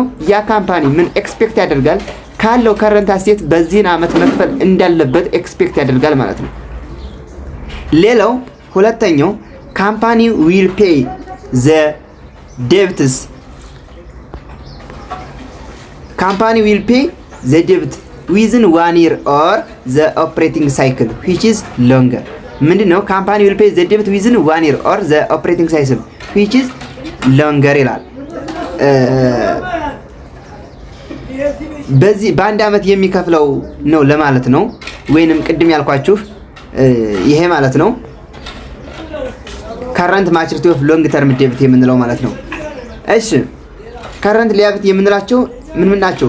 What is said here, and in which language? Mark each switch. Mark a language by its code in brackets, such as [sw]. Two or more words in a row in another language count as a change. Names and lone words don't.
[am] ያ ካምፓኒ ምን ኤክስፔክት ያደርጋል? ካለው [en] current asset [am] በዚህን አመት መክፈል እንዳለበት ኤክስፔክት ያደርጋል ማለት ነው። ሌላው ሁለተኛው ካምፓኒ [en] will pay the debts debt within 1 year or the operating cycle which is longer። [am] ምንድነው? [en] company will pay the debt within 1 year or the operating cycle which is longer [am] ይላል። በዚህ በአንድ አመት የሚከፍለው ነው ለማለት ነው። ወይንም ቅድም ያልኳችሁ ይሄ ማለት ነው [en] current maturity of long term debt [am] የምንለው ማለት ነው። እሺ [en] current liability [am] የምንላቸው ምን ናቸው?